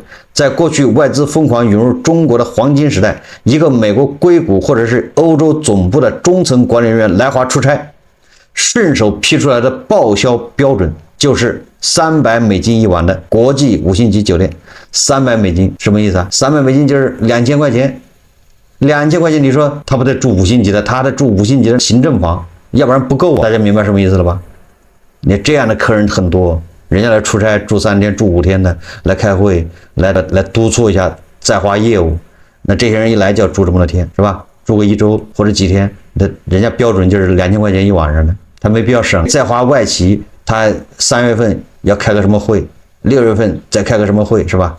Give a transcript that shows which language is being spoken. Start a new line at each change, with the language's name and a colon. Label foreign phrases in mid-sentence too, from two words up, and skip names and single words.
Chinese: 在過去外資瘋狂湧入中國的黃金時代，一個美国硅谷或者是歐洲總部的中層管理人員來華出差，順手批出來的報銷標準就是300美金一晚的國際5星級酒店。300美金什麼意思啊？300美金就是2000塊錢，2000塊錢，你說他不得住5星級的，他得住5星级的行政房，要不然不夠啊。大家明白什麼意思了吧？你这樣的客人很多，人家來出差住3天、住5天的，來開會，來督促一下在華業務。那這些人一來就要住這麼多天，是吧？住個1周或者幾天，人家標準就是2000塊錢一晚上的，他沒必要省。在華外企，他3月份要開個什麼會， 6月份再開個什麼會是吧？